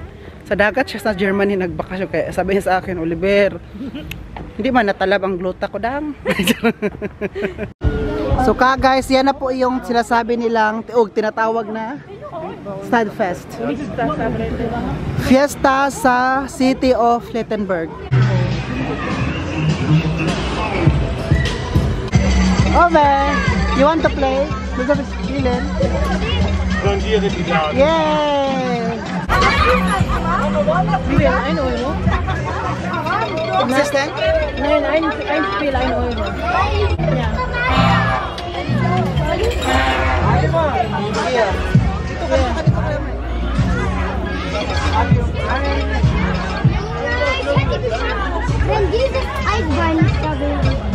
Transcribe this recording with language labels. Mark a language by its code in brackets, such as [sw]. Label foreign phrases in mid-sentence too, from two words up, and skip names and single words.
[tl] Sa dagat siya sa Germany nagbakasyon, kaya sabi niya sa akin, Oliver, hindi man natalab ang gluta ko dang. So guys, yan na po yung sinasabi nilang tinatawag na Studfest. Fiesta sa City of Lettenberg. [en] Ove, you want to play? [tl] Gusto mo spielen? Yay! [de] Wie viel? 1 Euro? Existent? Nein, ein Spiel 1 Euro. Ja. Wenn dieses Eisbein nicht da wäre.